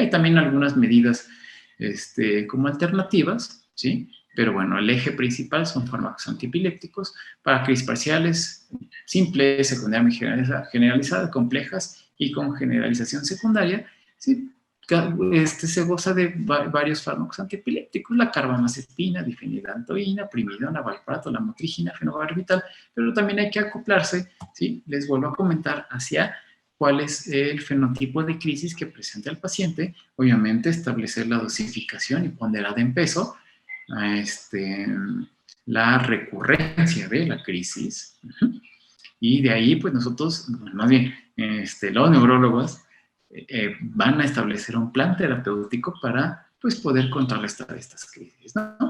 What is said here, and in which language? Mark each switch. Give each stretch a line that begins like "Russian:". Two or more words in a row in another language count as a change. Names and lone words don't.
Spanish: Hay también algunas medidas como alternativas, ¿sí? Pero bueno, el eje principal son fármacos antiepilépticos para crisis parciales simples, secundariamente generalizadas, complejas y con generalización secundaria, ¿sí? Se goza de varios fármacos antiepilépticos, la carbamazepina, difenidantoína, primidona, valproato, la motrigina, fenobarbital, pero también hay que acoplarse, ¿sí? Les vuelvo a comentar hacia cuál es el fenotipo de crisis que presenta el paciente, obviamente establecer la dosificación y ponderada en peso, la recurrencia de la crisis, y de ahí pues nosotros, más bien, los neurólogos van a establecer un plan terapéutico para pues poder contrarrestar estas crisis, ¿no?